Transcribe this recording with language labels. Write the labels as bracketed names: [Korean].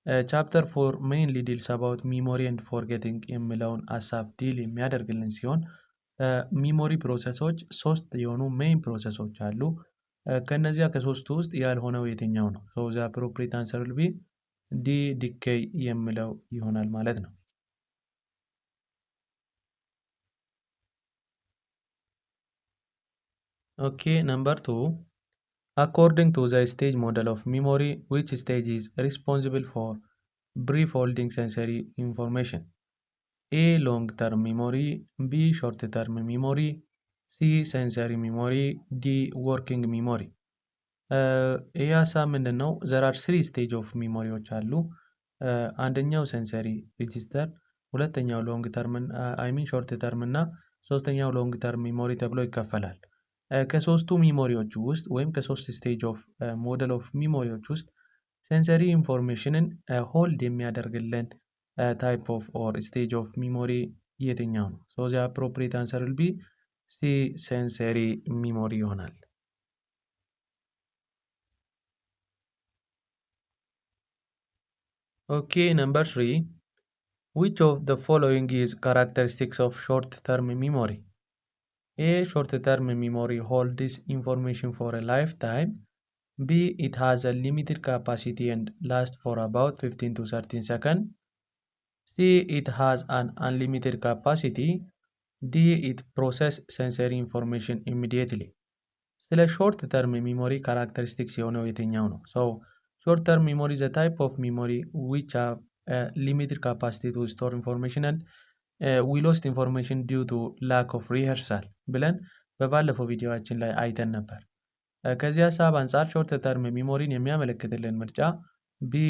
[Amharic] ቻፕተር 4 [English] mainly deals about memory and forgetting [Amharic] የሚለውን ሀሳብ ዲል የሚያደርግልን ሲሆን ሚሞሪ ፕሮሰሶች ሶስት የሆኑ ሜይን ፕሮሰሶች አሉ። ከነዚያ ከሶስቱ ውስጥ ያልሆነው የትኛው ነው? [English] so the appropriate answer will be D. Decay [Amharic] የሚለው ይሆናል ማለት ነው። [English] Okay, number 2. According to the stage model of memory, which stage is responsible for brief holding sensory information? A. Long-term memory, B. Short-term memory, C. Sensory memory, D. Working memory. [Amharic] ይህ ሀሳብ ምንድን ነው? [English] there are 3 stage of [Amharic] memoryዎች አሉ። አንደኛው ሴንሰሪ ሬጂስተር፣ ሁለተኛው ሎንግ ተርም ሾርት ተርም እና ሶስተኛው ሎንግ ተርም ሚሞሪ ተብሎ ይከፈላል። ከሶስቱ ሚሞሪዎች ውስጥ ወይም ከሶስት ስቴጅ ኦፍ ሞዴል ኦፍ ሚሞሪዎች ውስጥ ሴንሰሪ ኢንፎርሜሽንን ሆልድ የሚያደርግልን ታይፕ ኦፍ ኦር ስቴጅ ኦፍ ሚሞሪ የትኛው ነው? [English] ሶ ዘ አፕሮፕሪየት አንሰር ዊል ቢ ሲ ሴንሰሪ ሚሞሪ [Amharic] ይሆናል። [English] ኦኬ ነምበር 3 which of the following is characteristics of short term memory? A. Short-term memory holds information for a lifetime. B. It has a limited capacity and lasts for about 15 to 13 seconds. C. It has an unlimited capacity. D. It processes sensory information immediately. [Amharic] ስለ ሾርት ተርም ሚሞሪ ካራክተሪስቲክስ የሆነው የትኛው ነው? [English] So short term memory is a type of memory which have a limited capacity to store information and we lost information due to lack of rehearsal [Amharic] ብለን በባለፈው ቪዲዮአችን ላይ አይተን ነበር። ከዚህ ሀሳብ አንጻር ሾርት ተርም ሚሞሪን የሚያመለክትልን ምርጫ B.